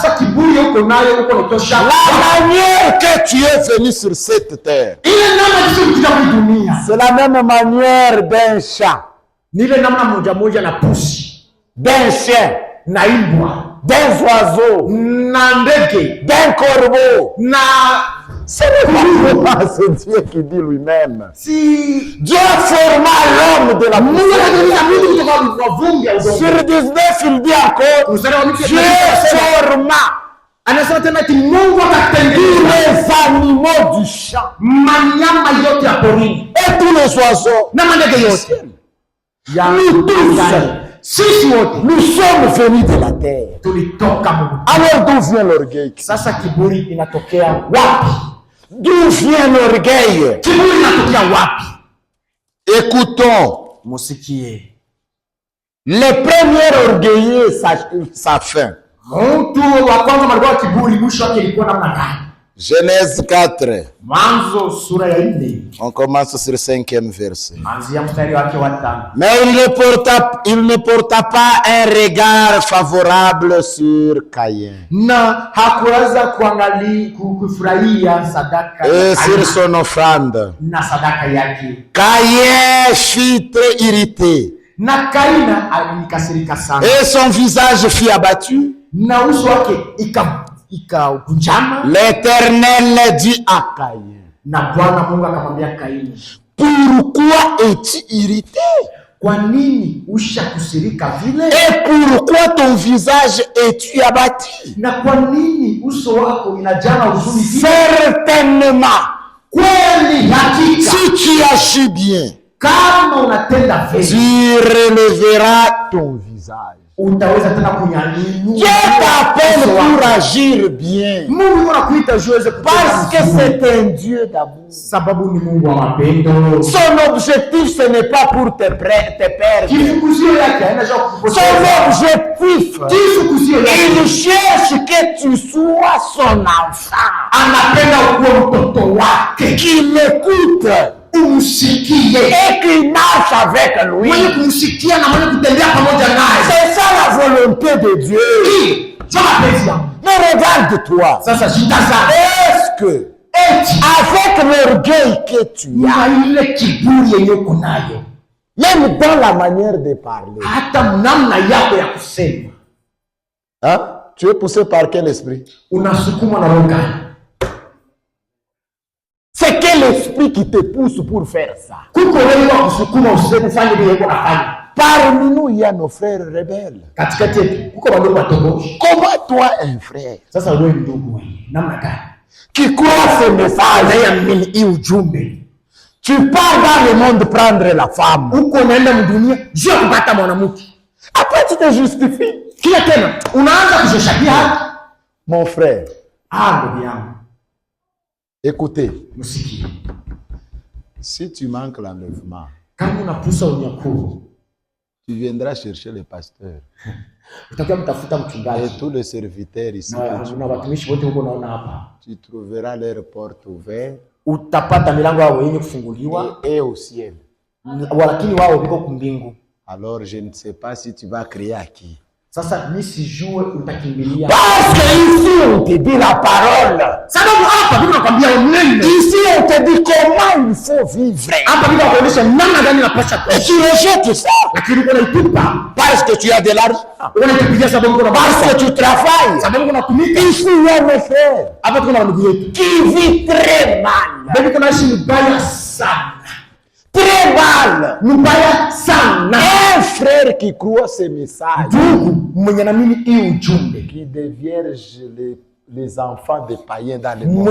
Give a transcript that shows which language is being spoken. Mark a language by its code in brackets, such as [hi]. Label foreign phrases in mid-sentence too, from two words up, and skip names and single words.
[fr] La manière que tu es venu sur cette terre, c'est la même manière d'un chat, d'un chien, d'un oiseau, d'un corbeau. Ce n'est pas comment c'est Dieu qui dit lui-même. Si Dieu forma l'homme de la poussière. Sur 19, il dit encore, Dieu forma [sw] anasema tena ati Mungu akatengeneza [fr] les animaux du champ, [sw] manyama yote ya porini [fr] et tous les oiseaux, [sw] na mandege yote. [fr] Nous tous, [sw] sisi wote [fr] nous sommes venus de la terre. [sw] tulitoka Mungu. [fr] Alors d'où vient l'orgueil? [sw] Sasa kiburi inatokea wapi? [fr] D'où vient l'orgueil? [sw] Kiburi inatokea wapi? [fr] Écoutons. [sw] Musikie. [fr] Le premier orgueilleux, sa fin. [sw] Mtu wa kwanza alikuwa kiburi, mwisho wake ilikuwa namna gani? [fr] Genèse 4. [sw] Mwanzo sura ya 4. [fr] On commence sur le 5e verset. [sw] Anzia mstari wake wa 5. [fr] Mais il ne porta pas un regard favorable sur Caïn. [sw] Na hakuweza kufurahia sadaka [fr] et sur son offrande. [sw] Na sadaka yake. [fr] Caïn fut très irrité. [sw] Na Kaina alikasirika sana. [fr] Et son visage fut abattu. [sw] Na uso wake ikakunjama. [fr] L'Éternel dit à Caïn. [sw] Na Bwana Mungu akamwambia Kaini, [fr] pourquoi es-tu irrité? [sw] Kwa nini ushakusirika vile? [fr] Et pourquoi ton visage es-tu abattu? [sw] Na kwa nini uso wako inajaa huzuni vile? [fr] Certainement, [sw] kweli hakika, [fr] si tu agis bien, [sw] kama unatenda vema, [fr] tu releveras ton visage. [sw] Utaweza tena kunyanyua. [fr] Dieu t'appelle pour agir bien. [sw] Mungu anakuita uweze [fr] parce que c'est un Dieu d'amour. [sw] Sababu ni Mungu wa mapendo. [fr] Son objectif ce n'est pas pour te perdre. [sw] Kifukuzio yake haina kupoteza. [fr] Son objectif, [sw] kifukuzio yake, [fr] il cherche que tu sois son enfant. [sw] Anapenda ukuwe mtoto wake. [fr] Qu'il l'écoute. [sw] Umsikie. [fr] Et qu'il marche avec lui. [sw] Mwenye kumsikia na mwenye kutembea pamoja naye. [fr] C'est ça la volonté de Dieu. Mais regarde-toi. [sw] Sasa jitazame. [fr] Est-ce que avec l'orgueil que tu as, [sw] ile kiburi yenye uko nayo, [fr] même dans la manière de parler, [sw] hata namna yako ya kusema, hein? [fr] Tu es poussé par quel esprit? [sw] Unasukumwa na roho gani? [fr] C'est quel esprit qui te pousse pour faire ça? [sw] Kuko wewe wa kusukuma useme fanye vile uko nafanya. [fr] Parmi nous, il y a nos frères rebelles. [sw] Katikati yetu kuko bandugu watogoshi. [fr] Comment toi, un frère, [sw] sasa wewe ndugu wewe, namna gani [fr] qui croit ce message, [sw] yaamini hii ujumbe, [fr] tu pars dans le monde prendre la femme, [sw] uko unaenda mdunia jua kupata mwanamke, [fr] après tu te justifies, [sw] kila tena unaanza kujishakia haki. [fr] Mon frère, [sw] ndugu yangu, [fr] écoutez, [sw] musikie, [fr] si tu manques l'enlèvement, [sw] kama unapusa unyakuo, [fr] tu viendras chercher le pasteur [sw] utakuwa mtafuta mchungaji [fr] et tous les serviteurs ici, [sw] na watumishi wote huko unaona hapa, [fr] tu trouveras leurs portes ouvertes, [sw] utapata milango yao yenye kufunguliwa [fr] et au ciel. [sw] Lakini wao biko kumbingu. [fr] Alors je ne sais pas si tu vas crier à qui. [sw] Sasa mimi sijue utakimbilia. [fr] Parce que ici on te dit la parole. [sw] Sababu hapa biko nakwambia unene. [fr] Ici on te dit comment il faut vivre. [sw] Hapa biko kuonyesha namna gani unapaswa [fr] kuishi. Tu rejettes ça. [sw] Lakini uko naitupa [fr] parce que tu as de l'argent. [sw] Unakipigia sababu uko na [fr] parce que tu travailles. [sw] Sababu unatumika. [fr] Ici il y a mes frères. [sw] Hapa kuna ndugu yetu [fr] qui vit très mal. [sw] Bébé kuna ishi mbaya sana. [fr] Très mal. [sw] Mbaya sana. [fr] Un frère qui croit ce message, [sw] mwenye naamini hii ujumbe, [fr] qui devierge les enfants des païens dans le monde,